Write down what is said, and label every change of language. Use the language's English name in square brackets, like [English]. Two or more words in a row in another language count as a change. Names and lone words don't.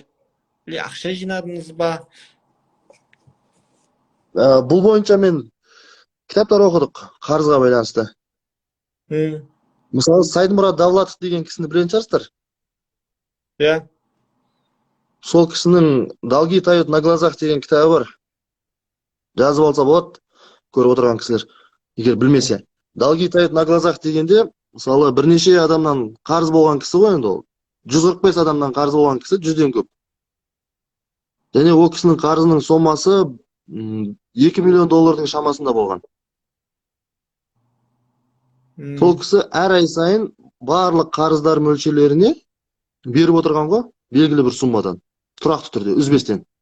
[Kazakh] Или ақша жинадыңыз ба? Бұл бойынша мен кітаптар оқыдық қарызға байланысты. Мысалы, Сайдмұрат Давлатов деген кісіні білетін шығарсыздар. Иә. Сол кісінің «Долги тают на глазах» деген кітабы бар. Жазып алса болады, көріп отырған кісілер, егер білмесе. «Долги тают на глазах» дегенде, мысалы, бірнеше адамнан қарыз болған кісі ғой, енді ол. 145 адамнан қарыз болған кісі 100-ден көп. Және ол кісінің қарызының сомасы $2 миллион шамасында болған. Сол кісі әр ай сайын барлық қарыздар мөлшерлеріне беріп отырған ғой, белгілі бір суммадан, тұрақты түрде, үзбестен.